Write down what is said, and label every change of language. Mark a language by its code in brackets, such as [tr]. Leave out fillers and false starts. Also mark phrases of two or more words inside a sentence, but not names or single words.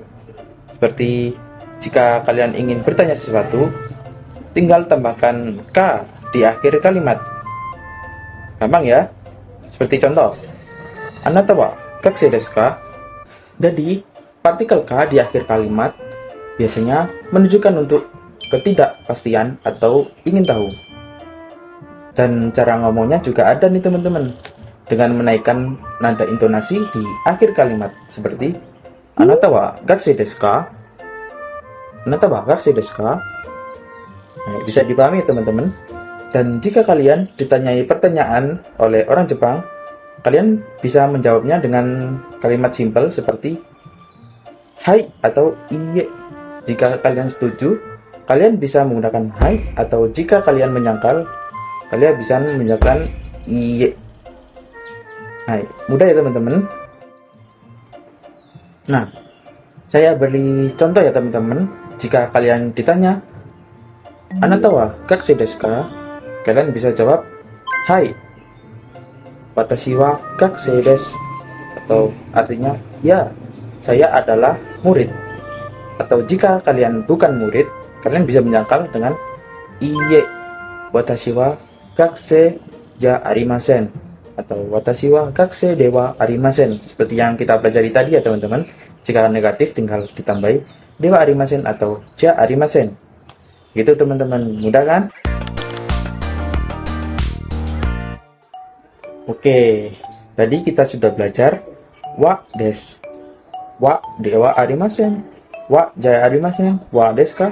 [id] Seperti jika kalian ingin bertanya sesuatu, tinggal tambahkan ka di akhir kalimat. Gampang ya? Seperti contoh, [ja] あなたは学生ですか? [id] Jadi, partikel ka di akhir kalimat biasanya menunjukkan untuk ketidakpastian atau ingin tahu. Dan cara ngomongnya juga ada nih teman-teman, dengan menaikkan nada intonasi di akhir kalimat seperti [ja] あなたは学生ですか? あなたは学生ですか? [id] Nah, bisa dipahami ya teman-teman. Dan jika kalian ditanyai pertanyaan oleh orang Jepang, kalian bisa menjawabnya dengan kalimat simpel seperti hai atau iye. Jika kalian setuju, kalian bisa menggunakan hai, atau jika kalian menyangkal, kalian bisa menggunakan iye. Hai, mudah ya teman-teman. Nah, saya beri contoh ya teman-teman. Jika kalian ditanya [ja] あなたは学生ですか? [id] Kalian bisa jawab hai. [ja] 私は学生です, [id] atau artinya ya, saya adalah murid. Atau jika kalian bukan murid, kalian bisa menyangkal dengan iye, [ja] 私は学生じゃありません, [id] atau [ja] 私は学生ではありません. [id] Seperti yang kita pelajari tadi ya teman-teman. Jika negatif tinggal ditambahi [ja] ではありません [id] atau [ja] じゃありません. [id] Gitu teman-teman, mudah kan? Oke, tadi kita sudah belajar [ja] はです、はではありません、はじゃありません、はですか.